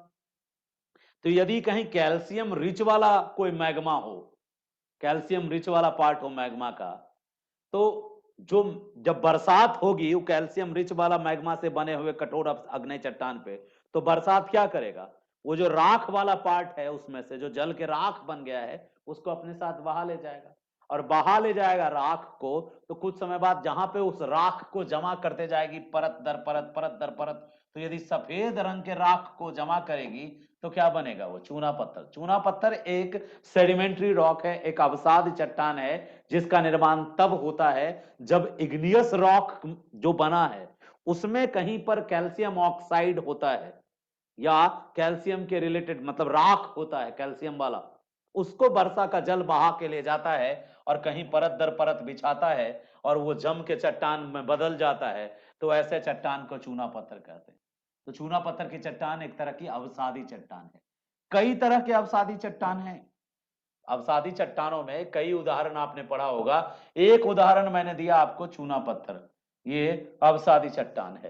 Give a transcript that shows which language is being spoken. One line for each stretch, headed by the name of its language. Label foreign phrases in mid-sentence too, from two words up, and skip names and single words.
Hindi: तो यदि कहीं
English: calcium rich
Hindi: वाला कोई मैग्मा हो,
English: calcium rich
Hindi: वाला पार्ट हो मैग्मा का, तो जो जब बरसात होगी वो
English: calcium rich
Hindi: वाला मैग्मा से बने हुए कठोर अग्नि चट्टान पे, तो बरसात क्या करेगा, वो जो राख वाला पार्ट है उसमें से जो जल के राख बन गया है, उसको अपने साथ बहा ले जाएगा। और बहा ले जाएगा राख को, तो कुछ समय बाद जहां पे उस राख को जमा करते जाएगी परत दर परत, परत दर परत, तो यदि सफेद रंग के राख को जमा करेगी, तो क्या बनेगा, वो चूना पत्थर। चूना पत्थर एक
English: sedimentary rock
Hindi: है, एक अवसाद चट्टान है, जिसका निर्माण तब होता है जब
English: igneous rock
Hindi: जो बना है उसमें कहीं पर
English: calcium oxide
Hindi: होता है, या कैल्शियम के रिलेटेड मतलब राख होता है कैल्शियम वाला, उसको वर्षा का जल बहा के ले जाता है और कहीं परत दर परत बिछाता है, और वो जम के चट्टान में बदल जाता है। तो ऐसे चट्टान को चूना पत्थर कहते हैं। तो चूना पत्थर की चट्टान एक तरह की अवसादी चट्टान है। कई तरह के अवसादी चट्टान हैं। अवसादी चट्टानों में कई उदाहरण आपने पढ़ा होगा। एक उदाहरण मैंने दिया आपको, चूना पत्थर, ये अवसादी चट्टान है।